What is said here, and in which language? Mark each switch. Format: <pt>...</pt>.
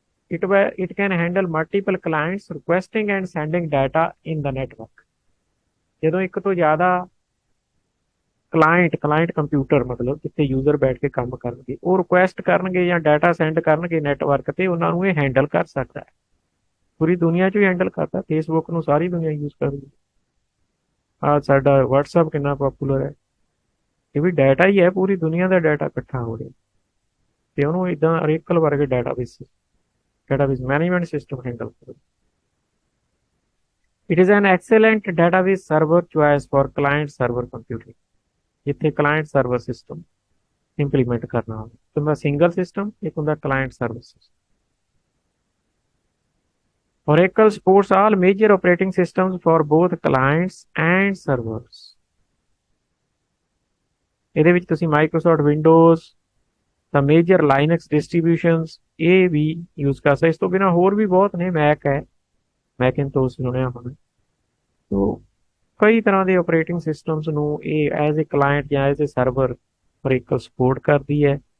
<en>it can handle multiple clients requesting and sending data in the network।</en> <pa>ਜਦੋਂ ਇੱਕ ਤੋਂ ਜ਼ਿਆਦਾ ਕਲਾਇੰਟ ਕੰਪਿਊਟਰ, ਮਤਲਬ ਜਿੱਥੇ ਯੂਜ਼ਰ ਬੈਠ ਕੇ ਕੰਮ ਕਰਨਗੇ, ਉਹ ਰਿਕੁਐਸਟ ਕਰਨਗੇ ਜਾਂ ਡਾਟਾ ਸੈਂਡ ਕਰਨਗੇ ਨੈਟਵਰਕ ਤੇ, ਉਹਨਾਂ ਨੂੰ ਇਹ ਹੈਂਡਲ ਕਰ ਸਕਦਾ ਹੈ। ਪੂਰੀ ਦੁਨੀਆ 'ਚ ਹੀ ਹੈਂਡਲ ਕਰਦਾ। ਫੇਸਬੁੱਕ ਨੂੰ ਸਾਰੀ ਦੁਨੀਆ ਯੂਜ਼ ਕਰਦੀ। ਆਹ ਸਾਡਾ WhatsApp ਕਿੰਨਾ ਪੋਪੂਲਰ ਹੈ, ਇਹ ਵੀ ਡਾਟਾ ਹੀ ਹੈ, ਪੂਰੀ ਦੁਨੀਆ ਦਾ ਡਾਟਾ ਇਕੱਠਾ ਹੋ ਰਿਹਾ ਤੇ ਉਹਨੂੰ ਇਦਾਂ Oracle ਵਰਗੇ ਡਾਟਾਬੇਸ ਮੈਨੇਜਮੈਂਟ ਸਿਸਟਮ ਹੈਂਡਲ ਕਰਦਾ।</pa> <en>It is an excellent database server choice for client server computing.</en> <pa>ਜਿੱਥੇ ਕਲਾਇੰਟ ਸਰਵਰ ਸਿਸਟਮ ਇੰਪਲੀਮੈਂਟ ਕਰਨਾ ਹੋਵੇ, ਇੱਕ ਹੁੰਦਾ ਸਿੰਗਲ ਸਿਸਟਮ, ਇੱਕ ਹੁੰਦਾ client server system.</pa> <en>Oracle supports all major operating systems for both clients and servers।</en> <pa>ਇਹਦੇ ਵਿੱਚ ਤੁਸੀਂ ਮਾਈਕਰੋਸੌਫਟ ਵਿੰਡੋਜ਼, ਤਾਂ ਮੇਜਰ ਲਾਈਨਕਸ ਡਿਸਟ੍ਰੀਬਿਊਸ਼ਨਸ ਇਹ ਵੀ ਯੂਜ਼ ਕਰ ਸਕਦੇ। ਇਸ ਤੋਂ ਬਿਨਾਂ ਹੋਰ ਵੀ ਬਹੁਤ ਨੇ, ਮੈਕ ਹੈ, ਮੈਕਿਨਟੋਸ਼ ਸੁਣਿਆ ਹੋਣਾ। ਤੋ ਕਈ ਤਰ੍ਹਾਂ ਦੇ ਆਪਰੇਟਿੰਗ ਸਿਸਟਮਸ ਨੂੰ ਇਹ ਐਜ਼ ਏ ਕਲਾਇੰਟ ਜਾਂ as a server Oracle support ਕਰਦੀ ਹੈ।</pa>